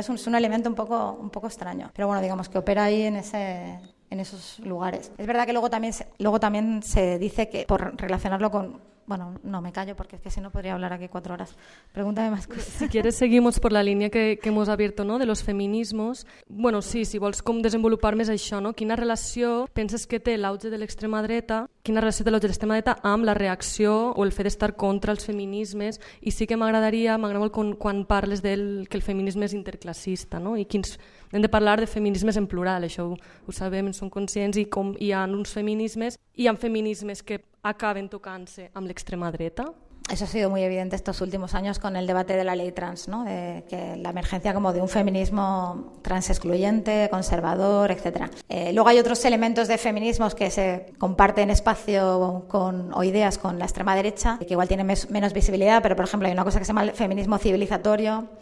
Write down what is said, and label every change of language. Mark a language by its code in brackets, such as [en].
[es] Es un elemento un poco extraño, pero bueno, digamos que opera ahí en esos lugares. Es verdad que luego también se dice que, por relacionarlo con Bueno, no, me callo porque es que si no podría hablar aquí 4 horas. Pregúntame más cosas. Si quieres seguimos por la línia que hemos abierto, ¿no? de los feminismos. [ca] Bueno, sí, si vols com desenvolupar més això, no? Quina relació penses que té l'auge de l'extrema dreta, quina relació té l'auge de l'extrema dreta amb la reacció o el fet d'estar contra els feminismes? I sí que m'agrada molt quan parles que el feminisme és interclassista, no? I hem de parlar de feminismes en plural, això ho sabem, en som conscients, i com hi ha uns feminismes, hi ha feminismes que acaben tocant-se amb l'extrema dreta. [es] Eso ha sido muy evidente estos últimos años con el debate de la ley trans, ¿no? De que la emergencia como de un feminismo trans excluyente, conservador, etc. Luego hay otros elementos de feminismos que se comparten espacio o ideas con la extrema derecha, que igual tienen menos visibilidad, pero por ejemplo hay una cosa que se llama el feminismo civilizatorio.